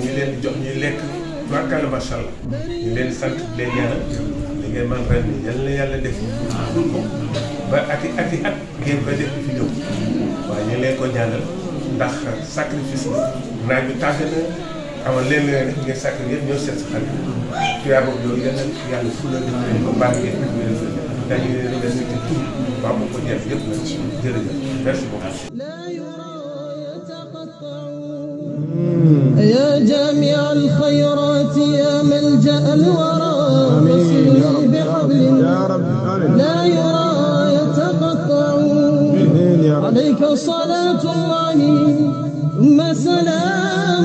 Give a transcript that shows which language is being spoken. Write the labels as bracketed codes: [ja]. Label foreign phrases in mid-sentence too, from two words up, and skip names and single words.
[wo] ngi leen di jox ñuy lekk barkalla [ar] ما شاء الله [wo] ñu leen di sant di leen ñaanal li ngeen man ren nii yal na yàlla def dul ko ba ati at ngeen koy def fi ñëw waaye ñu ngi leen ko ñaanal ndax sacrifice la naaj bi tàgg na amal leen leen def ngeen sacrifice yëpp ñoo seet sa xale tuyaa boobu yooyu yàlla fula def leen ko baax ngeen dañu leen [fr] remercié tout [wo] waaw moom ko ñeef yëpp nag jërëjëf [fr] merci beaucoup. [ar] يا جامع الخيرات يا ملجأ الورى فصلني بحبل لا يرى يتقطع عليك صلاة الله ثم سلام